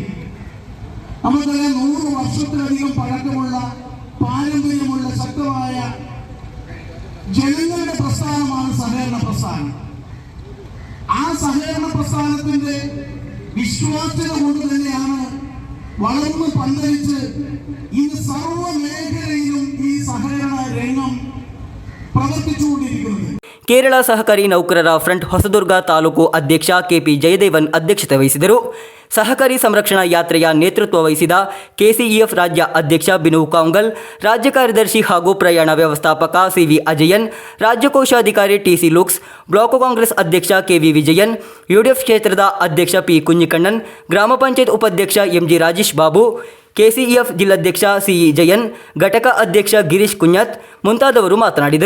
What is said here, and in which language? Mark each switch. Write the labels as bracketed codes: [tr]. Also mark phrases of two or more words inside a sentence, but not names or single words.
[ml] നമുക്കറിയാം, 100 വർഷത്തിലധികം പഴക്കമുള്ള പാരമ്പര്യമുള്ള ശക്തമായ ജനങ്ങളുടെ പ്രസ്ഥാനമാണ് സഹകരണ പ്രസ്ഥാനം. ആ സഹകരണ പ്രസ്ഥാനത്തിന്റെ വിശ്വാസ്യത കൊണ്ട് തന്നെയാണ് വളർന്ന് പന്തലിച്ച് ഇന്ന് സർവ്വ മേഖലയിലും ഈ സഹകരണ രംഗം പ്രവർത്തിച്ചുകൊണ്ടിരിക്കുന്നത്. [kn] ಕೇರಳ ಸಹಕಾರಿ ನೌಕರರ ಫ್ರಂಟ್ ಹೊಸದುರ್ಗ ತಾಲೂಕು ಅಧ್ಯಕ್ಷ KP ಜಯದೇವನ್ ಅಧ್ಯಕ್ಷತೆ ವಹಿಸಿದರು. ಸಹಕಾರಿ ಸಂರಕ್ಷಣಾ ಯಾತ್ರೆಯ ನೇತೃತ್ವ ವಹಿಸಿದ KCEF ರಾಜ್ಯ ಅಧ್ಯಕ್ಷ ಬಿನು ಕಾವುಂಗಲ್, ರಾಜ್ಯ ಕಾರ್ಯದರ್ಶಿ ಹಾಗೂ ಪ್ರಯಾಣ ವ್ಯವಸ್ಥಾಪಕ CV ಅಜಯನ್, ರಾಜ್ಯ ಕೋಶಾಧಿಕಾರಿ TC ಲುಕ್ಸ್, ಬ್ಲಾಕ್ ಕಾಂಗ್ರೆಸ್ ಅಧ್ಯಕ್ಷ KV ವಿಜಯನ್, UDF ಕ್ಷೇತ್ರದ ಅಧ್ಯಕ್ಷ P ಕುഞ്ഞിಕಣ್ಣನ್, ಗ್ರಾಮ ಪಂಚಾಯತ್ ಉಪಾಧ್ಯಕ್ಷ MG ರಾಜೇಶ್ ಬಾಬು, ಕೆಸಿಇಎಫ್ ಜಿಲ್ಲಾಧ್ಯಕ್ಷ ಸಿಇ ಜಯನ್, ಘಟಕ ಅಧ್ಯಕ್ಷ ಗಿರೀಶ್ ಕುಂಜತ್ ಮುಂತಾದವರು ಮಾತನಾಡಿದರು.